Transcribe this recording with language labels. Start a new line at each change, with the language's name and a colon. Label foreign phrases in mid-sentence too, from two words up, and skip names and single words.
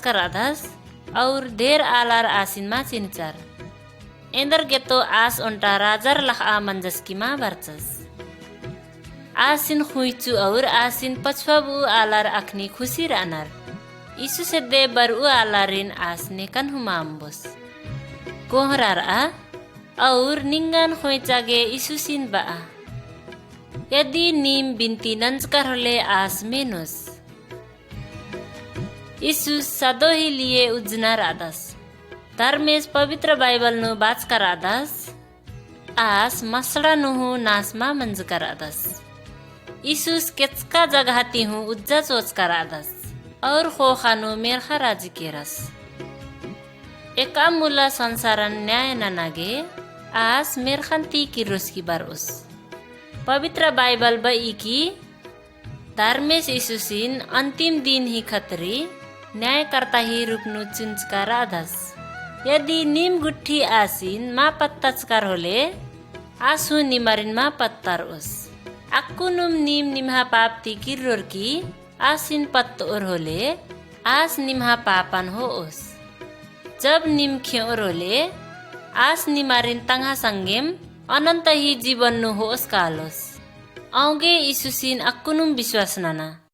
Kurukh: कराधस और ढेर आलार आसिन मा चिनचार एंदर के तो आस उन्टा राजर लख आ मंजस की मा बर्चस आसिन खुइचु और आसिन पछबु आलार अखनी खुशी रानार इसु से दे बरु आलारिन आस नेकन हुमाम्बोस कोहरार आ और निंगान खोइचागे इसुसिन बा यदि नीम बिनती नंजकर होले आस मेनोस इसु सदो ही लिए उजना रादस धर्मेश पवित्र बाइबल नु बाच कर रादस आस मसड़ा नुहु नासमा मंज कर रादस इसुस केचका जगहती हूँ उज्जा चोच कर रादस और खोखानु मेरखा राजी केरस एका मुला संसारन न्याय ननागे आस मेरखंती की रोस की बारोस पवित्र बाइबल बई की धर्मेश इसुसिन अंतिम दिन ही खतरी न्याय करता ही रूपनु चुंचकार आधस यदि नीम गुट्ठी आसिन मा पत्ताचकार होले आसु निमारिन मा पत्तार ओस अक्कुनुम नीम निमहा पापती किर्रोर की आसिन पत्त और होले आस निमहा पापन हो ओस जब निम ख्योर होले आस निमारिन तंगा संगेम अनंत ही जीवन नु होस कालोस औगे इसुसिन अक्कुनुम विश्वास नाना